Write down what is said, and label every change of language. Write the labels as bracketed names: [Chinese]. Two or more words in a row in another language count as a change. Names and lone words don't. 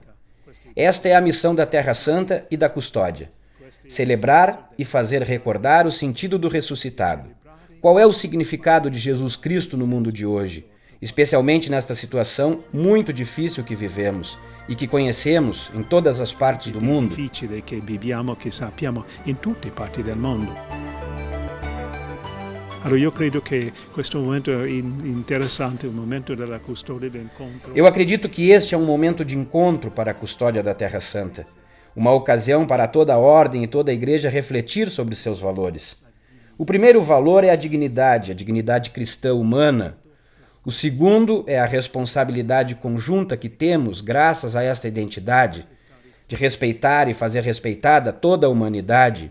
[Portuguese] Esta é a missão da Terra Santa e da custódia. Celebrar e fazer recordar o sentido do ressuscitado. Qual é o significado de Jesus Cristo no mundo de hoje, especialmente nesta situação muito difícil que vivemos e que conhecemos em todas as partes do mundo? [Italian] Difficile che viviamo, che sappiamo in tutte parti del mondo. Allora io credo che questo momento è interessante, o momento della custodia dell'incontro. [Portuguese] Eu acredito que este é um momento de encontro para a custódia da Terra Santa, uma ocasião para toda a ordem e toda a igreja refletir sobre seus valores. O primeiro valor é a dignidade cristã humana. O segundo é a responsabilidade conjunta que temos, graças a esta identidade, de respeitar e fazer respeitada toda a humanidade.